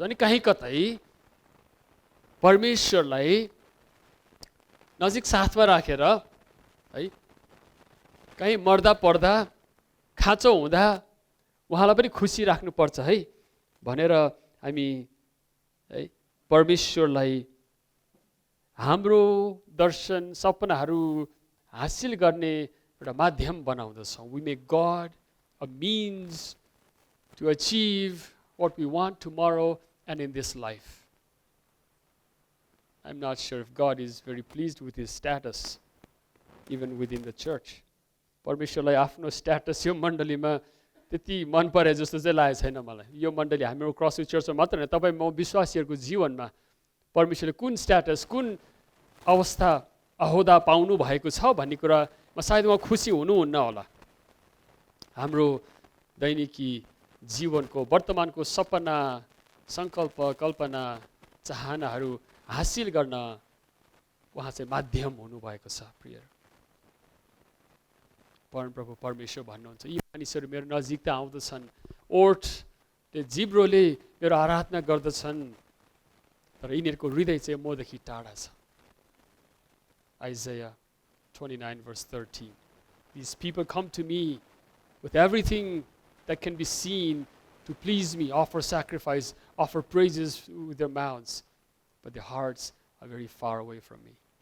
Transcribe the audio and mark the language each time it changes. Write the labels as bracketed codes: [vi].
[ne] अनि कहीँ कतै परमेश्वरलाई नजिक साथमा राखेर है, कहीँ मर्दा पर्दा खाँचो हुँदा उहाँलाई पनि खुसी राख्नुपर्छ है भनेर हामी है परमेश्वरलाई हाम्रो दर्शन सपनाहरू हासिल गर्ने एउटा माध्यम बनाउँदछौँ। [en] We make God a means to achieve what we want tomorrow and in this life. I'm not sure if God is very pleased with his status even within the church. [ne] परमेश्वरलाई आफ्नो स्ट्याटस यो मण्डलीमा त्यति मन परे जस्तो चाहिँ लागेको छैन मलाई। यो मण्डली हाम्रो क्रस चर्चमा मात्र होइन, तपाईँ म विश्वासीहरूको जीवनमा परमेश्वरले कुन स्ट्याटस कुन अवस्था अहोदा पाउनु भएको छ भन्ने कुरामा सायद उहाँ खुसी हुनुहुन्न होला। हाम्रो दैनिकी जीवनको वर्तमानको सपना सङ्कल्प कल्पना चाहनाहरू हासिल गर्न उहाँ चाहिँ माध्यम हुनुभएको छ। प्रिय परमप्रभु परमेश्वर भन्नुहुन्छ, यी मानिसहरू मेरो नजिक त आउँदछन्, ओठले जिब्रोले मेरो आराधना गर्दछन्, तर यिनीहरूको हृदय चाहिँ मदेखि टाढा छ। [en] Isaiah 29 verse 13. These people come to me with everything that can be seen to please me, offer sacrifice, offer praises with their mouths, but their hearts are very far away from me.